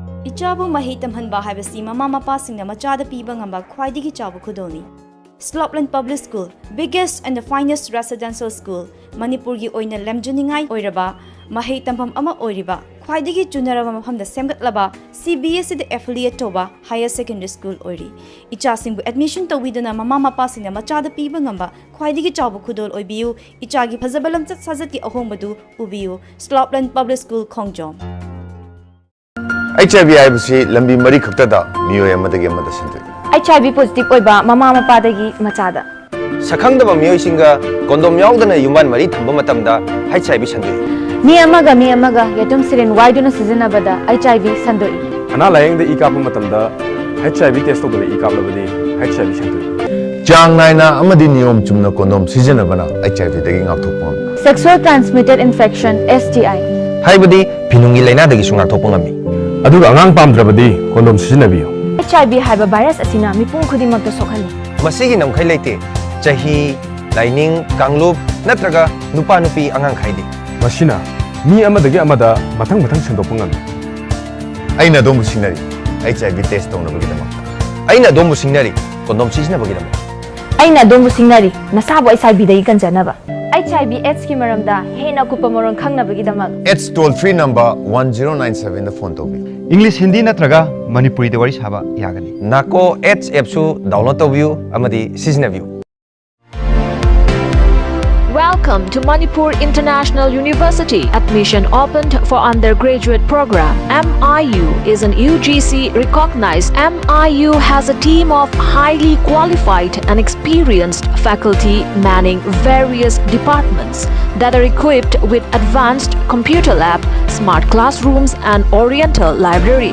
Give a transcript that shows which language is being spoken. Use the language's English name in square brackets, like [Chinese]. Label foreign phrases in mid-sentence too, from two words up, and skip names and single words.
[Manipuri] Ichabu mahei tamhanba haibasi mama mapasingna machada piba ngamba khwaidigi chabu khudolni. [English] Slopland Public School, biggest and the finest residential school, [Manipuri] Manipurgi oina lemjuningai oiraba, mahei tampam ama oiriba, khwaidigi chunaraba mafamda semgatlaba, CBSE the affiliate toba [English] higher secondary school [Manipuri] oiri. Ichasingbu admission tawidana mama mapasingna machada piba ngamba khwaidigi chabu khudol oibiu, ichagi phazabalam chat sajat ki ahombadu ubiu, Slopland Public School Khongjom. HIV haibasi lambi mari khaktada miyoy amadagi amada sindui. [English] HIV positive [Manipuri] oiba mama mapadagi machada. Sakhangdaba miyoisinga kondom yaudana yuman mari thamba matamda HIV sandui. Mi amaga yatum sirin waiduna sizinabada HIV sandui. Ana layengda ikapa matamda [English] HIV test [Manipuri] tobada ikaplabadi HIV sandui. Chang naina amadi niyom chumna kondom sizinabana HIV dagi ngakthokpam. [English] Sexual transmitted infection STI. [Manipuri] Haibadi pinungi laina dagi sungar thopangami. Aduga angang pamdrabadi kondom sizinabiyo. HIV haiba virus asina mipung khudimakta sokhali. Masigi namkhai leite chahi laining kanglup natraga nupa nupi angang khaide. Masina mi amadagi amada mathang sendokpa ngami. Aina dombu sinari HIV test tawnabagidamakta. Aina dombu singnari kondom sizinabagidam. Aina dombu singnari nasabu HIV dai kanjanaba. HIV AIDS ki maramda hena kupamorong khangnabagidamak. AIDS [English] toll-free number [Manipuri] 1097 the phone tobi. English Hindi natraga Manipuri de wari saba yagani. Nako [English] AIDS app [Manipuri] su download tabiu amadi sizinabio. [English] Welcome to Manipur International University. Admission opened for undergraduate program. MIU is an UGC recognized. MIU has a team of highly qualified and experienced faculty manning various departments that are equipped with advanced computer lab, smart classrooms and oriental library.